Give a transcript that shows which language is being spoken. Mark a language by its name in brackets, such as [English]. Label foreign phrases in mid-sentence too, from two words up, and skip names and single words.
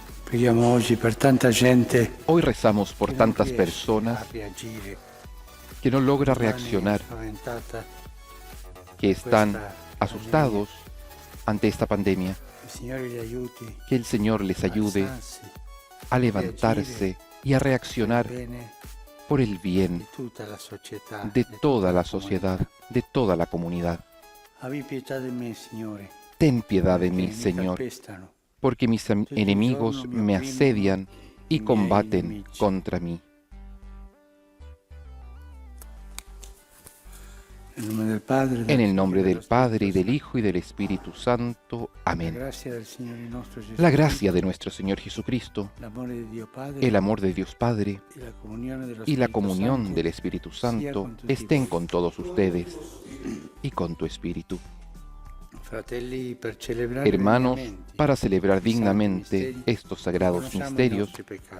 [Italian] Preghiamo oggi per tanta gente [Spanish] Hoy rezamos por [Italian] che non [Spanish] tantas [Italian] riesce [Spanish] personas [Italian] a reagire, [Spanish] que no logra [Italian] rimane [Spanish] reaccionar, [Italian] spaventata. [Spanish] que están asustados ante esta pandemia. [Italian] Il Signore li aiuti [Spanish] Que el Señor les [Italian] a [Spanish] ayude [Italian] alzarsi [Spanish] a levantarse y a reaccionar [Italian] bene [Spanish] por el [Italian] di [Spanish] bien [Italian] tutta la società, [Spanish] de toda la [Italian] comunità. [Spanish] sociedad, de toda la comunidad. [Italian] Abbi pietà di me, Signore. [Spanish] Ten piedad de [Italian] perché [Spanish] mí, [Italian] mi [Spanish] Señor, [Italian] calpestano. [Spanish] porque mis enemigos me asedian y combaten contra mí. [Italian] Nel nome del Padre, [Spanish] En el nombre del Padre, y del Hijo, y del Espíritu Santo. [Italian] La [Spanish] Amén. [Italian] gracia del Signore nostro Gesù [Spanish] La gracia de nuestro Señor Jesucristo, [Italian] l'amore di Dio Padre [Spanish] el amor de Dios Padre [Italian] y la comunione dello [Spanish] y la [Italian] Spirito [Spanish] comunión [Italian] Santo [Spanish] del Espíritu Santo [Italian] con tutti [Spanish] estén [Italian] voi. [Spanish] con todos ustedes y con tu Espíritu. [Italian] Fratelli, per celebrare [Spanish] Hermanos, [Italian] degnamente [Spanish] para celebrar [Italian] i santi [Spanish] dignamente [Italian] misteri, [Spanish] estos sagrados [Italian] riconosciamo i [Spanish] misterios, [Italian] nostri peccati.